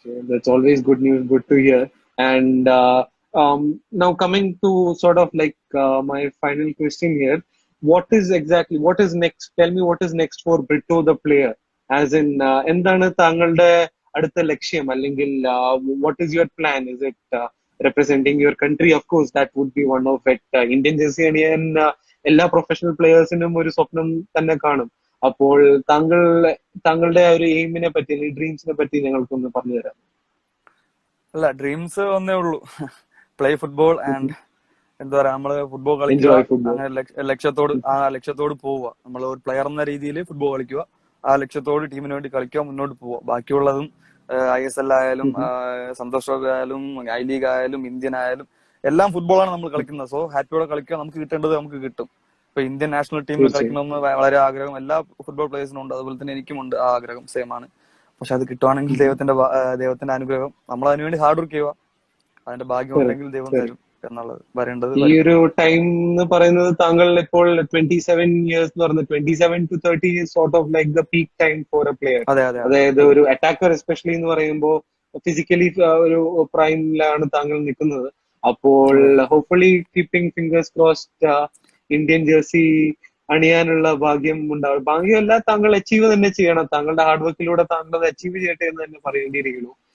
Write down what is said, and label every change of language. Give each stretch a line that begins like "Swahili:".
English: That's always good news, good to hear. And now coming to sort of like my final question here, what is next? Tell me what is next for Britto the player. As in,
Malayalam: എന്താണ് താങ്കളുടെ അടുത്ത ലക്ഷ്യം, അല്ലെങ്കിൽ
English: what is your plan? Is it representing your country? Of course, that would be one of it.
Malayalam: Indian jersey അണിയാൻ എല്ലാ professional പ്ലേയേഴ്സിനും ഒരു സ്വപ്നം തന്നെ കാണും. അപ്പോൾ താങ്കളുടെ ആ ഒരു എയിമിനെ പറ്റി അല്ലെങ്കിൽ ഡ്രീംസിനെ പറ്റി ഞങ്ങൾക്കൊന്ന് പറഞ്ഞു തരാം. അല്ല, ഡ്രീംസ് ഒന്നേ ഉള്ളൂ.
English: play football and
Malayalam: എന്താ പറയാ, നമ്മള് ഫുട്ബോൾ കളിക്കുക,
English: Enjoy football.
Malayalam: അങ്ങനെ ലക്ഷ്യത്തോട് പോവുക. നമ്മൾ ഒരു പ്ലെയർ എന്ന രീതിയിൽ ഫുട്ബോൾ കളിക്കുക, ആ ലക്ഷ്യത്തോട് ടീമിന് വേണ്ടി കളിക്കുക, മുന്നോട്ട് പോവുക. ബാക്കിയുള്ളതും ISL ആയാലും സന്തോഷ് ട്രോഫി ആയാലും ഐ ലീഗ് ആയാലും ഇന്ത്യൻ ആയാലും എല്ലാം ഫുട്ബോളാണ് നമ്മൾ കളിക്കുന്നത്. സോ ഹാപ്പിയോടെ കളിക്കുക, നമുക്ക് കിട്ടേണ്ടത് നമുക്ക് കിട്ടും. ഇപ്പൊ ഇന്ത്യൻ നാഷണൽ ടീമിൽ തീർച്ചയായും. കളിക്കണമെന്ന് വളരെ ആഗ്രഹം എല്ലാ ഫുട്ബോൾ പ്ലേയേഴ്സിനും ഉണ്ട്. അതുപോലെ തന്നെ എനിക്കുമുണ്ട് ആ ആഗ്രഹം, സെയിം ആണ്. പക്ഷെ അത് കിട്ടുവാണെങ്കിൽ ദൈവത്തിന്റെ അനുഗ്രഹം, നമ്മൾ അതിനുവേണ്ടി ഹാർഡ് വർക്ക് ചെയ്യുക, അതിന്റെ ഭാഗ്യം ഉണ്ടെങ്കിൽ ദൈവം തരും എന്നുള്ളത്. വരേണ്ടത് ഈ വരും. ഒരു ടൈം എന്ന് പറയുന്നത് താങ്കൾ ഇപ്പോൾ
English: 27 years
Malayalam: എന്ന് പറയുന്നത്
English: 27 to 30 is sort of like the peak time for a player.
Malayalam: അതെ അതെ അതെ അതായത് അതെ ഒരു അറ്റാക്കർ എസ്പെഷ്യലി എന്ന് പറയുമ്പോൾ ഫിസിക്കലി ഒരു പ്രൈമിലാണ് താങ്കൾ നിൽക്കുന്നത്. അപ്പോൾ അതെ.
English: hopefully keeping fingers crossed
Malayalam: Indian jersey അണിയാനുള്ള ഭാഗ്യം ഉണ്ടാവും. ഭാഗ്യമല്ല, താങ്കൾ അച്ചീവ് തന്നെ ചെയ്യണം. താങ്കളുടെ ഹാർഡ് വർക്കിലൂടെ താങ്കൾ അത് അച്ചീവ് ചെയ്യട്ടെ എന്ന് തന്നെ പറയേണ്ടിയിരിക്കുന്നു.